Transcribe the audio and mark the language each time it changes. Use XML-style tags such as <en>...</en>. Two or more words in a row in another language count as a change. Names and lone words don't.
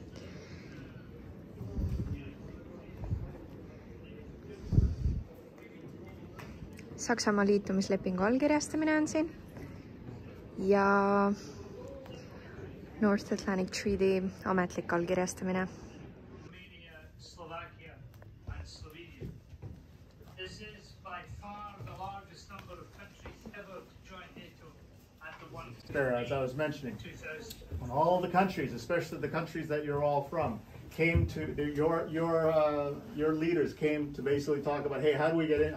<et>Saksamaa liitumislepingu allkirjastamine on siin ja North Atlantic Treaty ametlik allkirjastamine.</et> <en>As I was mentioning, when all the countries, especially the countries that you're all from, came to your leaders came to basically talk about, hey, how do we get in?</en>